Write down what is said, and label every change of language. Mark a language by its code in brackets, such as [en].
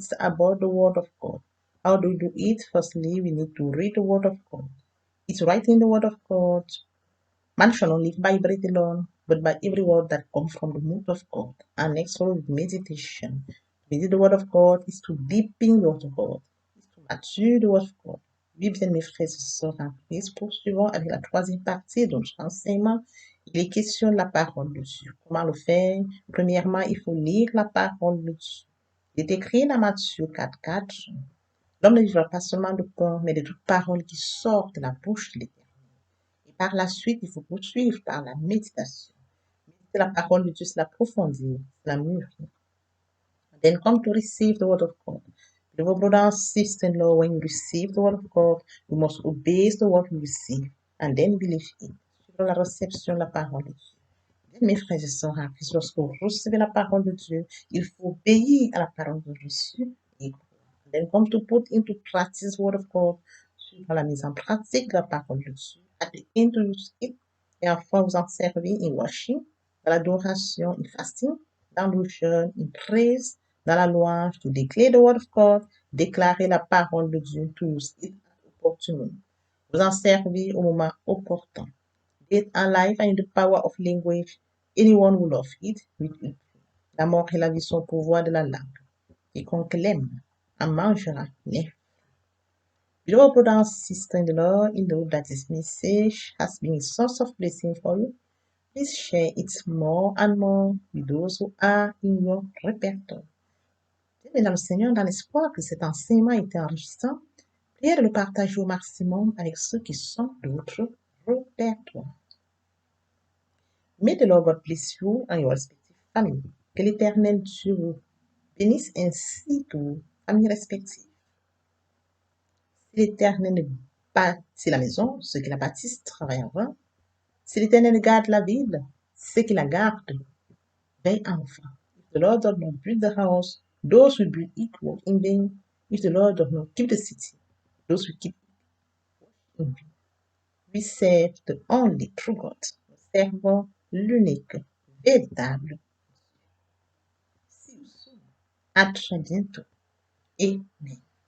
[en] It's about the Word of God. How do we do it? Firstly, we need to read the Word of God. It's right in the Word of God. Man shall not live by bread alone, but by every word that comes from the mouth of God. And next, follow with meditation. Meditate the Word of God is to deepen the Word of God. Is to mature the Word of God. [fr] Oui, bien, mes frères et sœurs en Christ, poursuivons avec la troisième partie de notre enseignement. Il est question de la parole de Dieu. Comment le faire? Premièrement, il faut lire la parole de Dieu. Il est écrit dans Matthieu 4:4. L'homme ne vivra pas seulement de pain, mais de toute parole qui sort de la bouche de l'Éternel. Et par la suite, il faut poursuivre par la méditation. Méditer la parole de Dieu, c'est l'approfondir, c'est la mûrir. [en] Then come to receive the word of God. Beloved brother and sister-in-law, when you receive the word of God, you must obey the word you receive and then believe it. [fr] Suivre la réception de la parole de Dieu. Bien, mes frères et sœurs en Christ, lorsque vous recevez la parole de Dieu, il faut obéir à la parole de Jésus. [en] Et then come to put into practice the word of God. [fr] Suivre la mise en pratique de la parole de Dieu. [en] At the end to use it. [fr] Et enfin, vous en servir [en] in worship, [fr] dans l'adoration, [en] in fasting, [fr] dans le jeûne, [en] in praise, [fr] dans la louange, [en] to declare the word of God, [fr] déclarer la parole de Dieu, [en] to use it opportunely. [fr] Vous en servir au moment opportun. [en] Death and life and the power of language. Anyone who loves it will eat. [fr] La mort et la vie sont au pouvoir de la langue. Quiconque l'aime en mangera. [en] Beloved brother and sister in the Lord, in the hope that this message has been a source of blessing for you, please share it more and more with those who are in your répertoire. [fr] Bien, dans le Seigneur, dans l'espoir que cet enseignement ait été enrichissant, priez de le partager au maximum avec ceux qui sont de votre répertoire. [en] May the Lord God bless you and your respective family. [fr] Que l'Éternel Dieu vous bénisse ainsi que vos familles respectives. Si l'Éternel bâtit la maison, ceux qui la bâtissent travaillent en vain. Si l'Éternel garde la ville, ceux qui la gardent veillent en vain. [en] If the Lord does not build the house, those who build it work in vain. If the Lord does not keep the city, those who keep it work in vain. We serve the only true God. [fr] Nous servons l'unique, véritable. [en] See you soon. [fr] À très bientôt. Amen.